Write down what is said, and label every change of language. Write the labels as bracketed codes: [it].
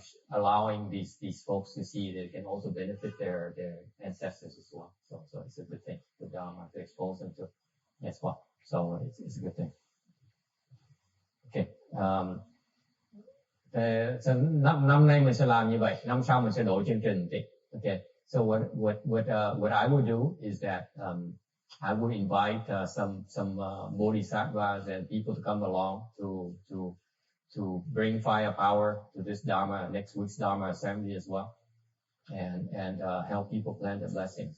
[en] allowing these folks to see they can also benefit their ancestors as well. So it's a good thing for Dharma to expose them to as well. So it's a good thing. Okay. [vi] Năm nay mình sẽ làm như vậy, năm sau mình sẽ đổi chương trình một tí. [en] Okay. So what I would do is that I would invite some bodhisattvas and people to come along to bring firepower to this Dharma, next week's Dharma assembly as well, and help people plan the blessings.